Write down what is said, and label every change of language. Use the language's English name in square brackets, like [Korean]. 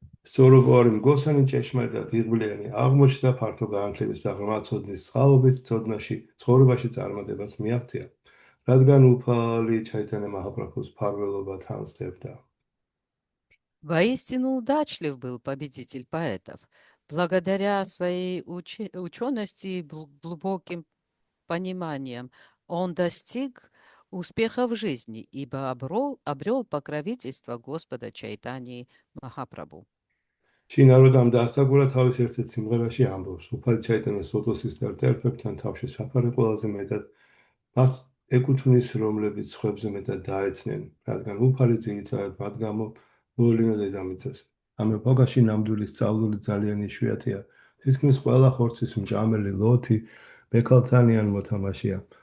[Georgian] სწორობარი მგოსანი ჭეშმარიტად იღბლიანი აღმოჩნდა ფართო განათლების და ღრმა ცოდნის წყალობით ცოდნაში ცხოვრებაში წარმატებას მიაღწია, რადგან უფალი ჩაიტანე მაჰაპრაბჰუს ფარველობა თანსდებდა. [Russian] Воистину удачлив был победитель поэтов. Благодаря своей учености и глубоким пониманием он достиг успеха в жизни, ибо обрел покровительство Господа Чайтаньи Махапрабху. [Georgian] შინაროდამ დასტაგურა თავის ერთ-ერთ სიმღერაში ამბობს, უფალი ჩაიტანეს ლოტოსის დარდეფლებთან თავში საფარი ყველაზე მეტად მას ეკუთვნის, რომლებიც სხვებზე მეტად დაეცნენ, რადგან უფალი ძირითადად მათ გამო მოულინა დედამიწას. ამ ეპოქაში ნამდვილი სწავლული ძალიან იშვიათია. თითქმის ყველა ხორცის მჭამელი ლოთი ბექალთანიან მოთამაშეა.